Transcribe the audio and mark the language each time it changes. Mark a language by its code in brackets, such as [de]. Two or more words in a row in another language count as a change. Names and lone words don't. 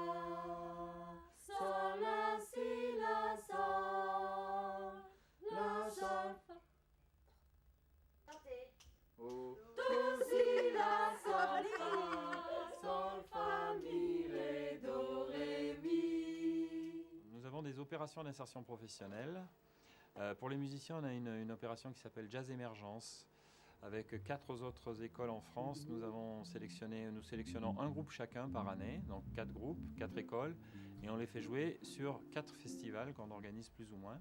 [fr] Sol, la, si, la, sol. La, sol, fa. Do, si, la, sol, fa. Sol, fa, mi, ré, do, ré, mi. Nous avons des opérations d'insertion professionnelle. Pour les musiciens, on a une opération qui s'appelle Jazz Émergence. Avec 4 autres écoles en France, nous sélectionnons un groupe chacun par année, donc 4 groupes, 4 écoles, et on les fait jouer sur 4 festivals qu'on organise plus ou moins.